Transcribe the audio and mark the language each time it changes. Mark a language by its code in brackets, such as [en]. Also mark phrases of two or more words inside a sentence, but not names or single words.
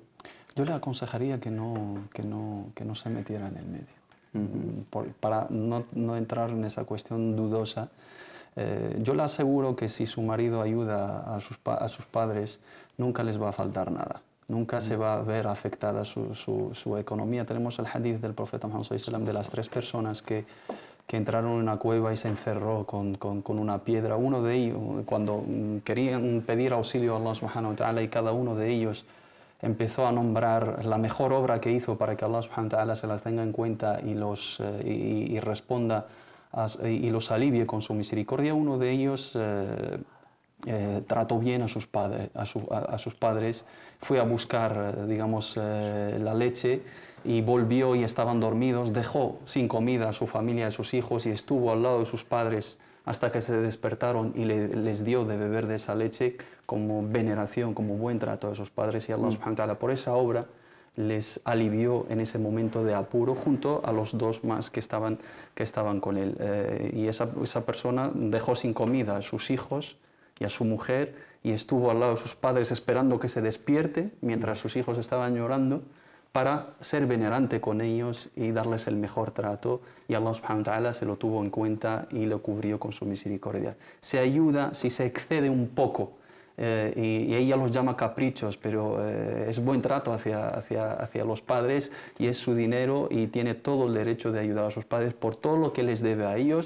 [es] Yo le aconsejaría que no se metiera en el medio, para no entrar en esa cuestión dudosa. Yo le aseguro que si su marido ayuda a sus padres, nunca les va a faltar nada. Nunca se va a ver afectada su economía. Tenemos el hadith del profeta Muhammad [ar] صلى الله عليه وسلم [es] de las 3 personas que entraron en una cueva y se encerró con una piedra. Uno de ellos, cuando querían pedir auxilio a [ar] الله سبحانه وتعالى, [es] y cada uno de ellos empezó a nombrar la mejor obra que hizo para que [ar] الله سبحانه وتعالى [es] se las tenga en cuenta y responda y los alivie con su misericordia. Uno de ellos trató bien a sus padres, fue a buscar, digamos, la leche y volvió y estaban dormidos, dejó sin comida a su familia, a sus hijos, y estuvo al lado de sus padres hasta que se despertaron y les dio de beber de esa leche como veneración, como buen trato a sus padres, y [ar] الله سبحانه وتعالى [es] por esa obra les alivió en ese momento de apuro junto a los 2 más que estaban con él. Y esa persona dejó sin comida a sus hijos y a su mujer y estuvo al lado de sus padres esperando que se despierte mientras sus hijos estaban llorando, para ser venerante con ellos y darles el mejor trato, y [ar] الله سبحانه وتعالى [es] se lo tuvo en cuenta y lo cubrió con su misericordia. Se ayuda si se excede un poco, y ella los llama caprichos, pero es buen trato hacia los padres, y es su dinero y tiene todo el derecho de ayudar a sus padres por todo lo que les debe a ellos.